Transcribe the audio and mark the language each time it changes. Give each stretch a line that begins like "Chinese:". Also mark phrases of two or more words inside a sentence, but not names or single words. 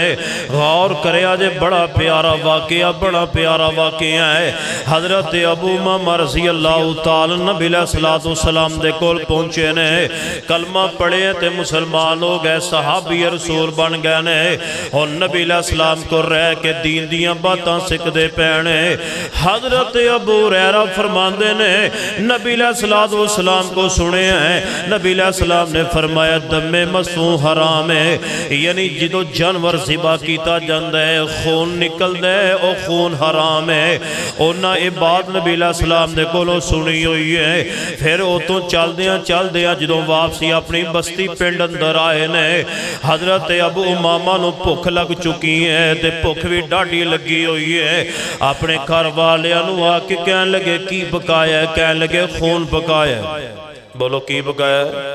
Punjabi: غور کرے آجے بڑا پیارا واقعہ ہے. حضرت ابو امامہ
Arabic: رضی اللہ تعالی
Punjabi: نبی
Arabic: علیہ السلام
Punjabi: دے کول پہنچے نے، کلمہ پڑھے تے مسلمان ہو گئے، صحابی رسول بن گئے نے اور نبی
Arabic: علیہ السلام
Punjabi: کو رہ کے دین دیاں باتاں سکھ دے پینے. حضرت ابو ہریرہ فرماندے نے نبی
Arabic: علیہ السلام
Punjabi: کو سنے ہیں. نبی
Arabic: علیہ السلام
Punjabi: نے فرمایا دم مسفوح حرام ہے، یعنی جدو جانور ذبح کیتا جاندہ ہے خون نکل دے او خون حرام ہے. اونا اے بات نبی
Arabic: علیہ السلام
Punjabi: نے کولو سنی ہوئی ہے. پھر او تو چل دیاں جدو واپسی اپنی بستی پنڈ اندر آئے نے. حضرت ابو امامہ نو بھوک لگ چکی ہے تے بھوک بھی ڈاڑی لگی ہوئی ہے. اپنے گھر والے نو آ کے کہنے لگے کی پکایا ہے؟ کہنے لگے خون پکایا ہے. بولو کی پکایا ہے؟